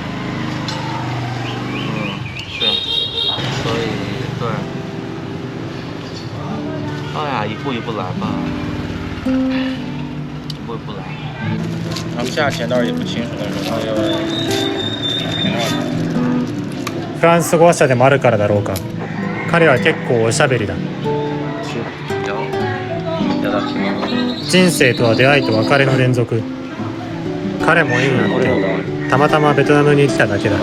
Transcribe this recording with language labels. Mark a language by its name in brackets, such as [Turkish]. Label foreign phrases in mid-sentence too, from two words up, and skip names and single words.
[Chinese] 是，所以对。哎呀，一步一步来吧，一步一步来。他们价钱倒是也不清楚，但是他要平2 [Japanese] フランス語話者でもあるからだろうか、彼は結構おしゃべりだ。人生とは出会いと別れの連続。彼も縁があってたまたまベトナムに来ただけだ。